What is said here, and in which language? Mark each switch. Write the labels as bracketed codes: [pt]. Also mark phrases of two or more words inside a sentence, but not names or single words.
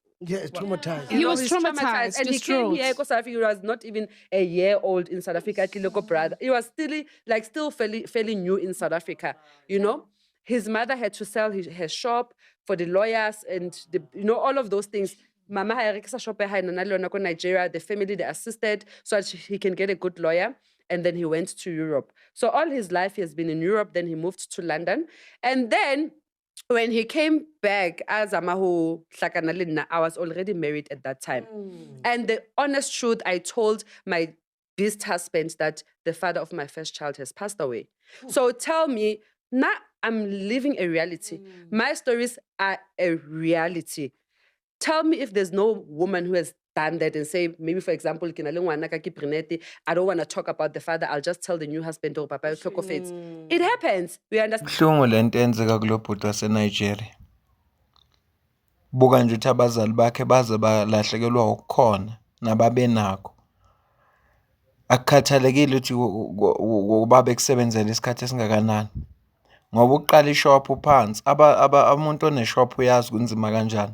[en] Yeah, it's traumatized. He was he's traumatized, and he came here because South Africa. He was not even a year old in South Africa. Brother, he was still fairly new in South Africa, you know. His mother had to sell her shop for the lawyers and all of those things. [st] Mama ha rekisa shop ya hae na le yona ko Nigeria. [en] The family, they assisted so that he can get a good lawyer. And then he went to Europe. So all his life he has been in Europe. Then he moved to London. And then when he came back as Amaho Hlakanalina, I was already married at that time. And the honest truth, I told my beast husband that the father of my first child has passed away. So tell me, now I'm living a reality. My stories are a reality. Tell me if there's no woman who has done that and say, maybe for example, I don't want to talk about the father. I'll just tell the new husband, oh, Papa, it happens. We understand. [zu] Buhlungu lento enzeka kulo bhuti waseNigeria. Buka nje ukuthi abazali bakhe baze balahlekelwa ukukhona nababenakho. Akukhathalekile ukuthi ubaba ekusebenzela isikhathi esingakanani. Ngoba uqala ishop phansi, umuntu oneshop uyazi kunzima kanjani.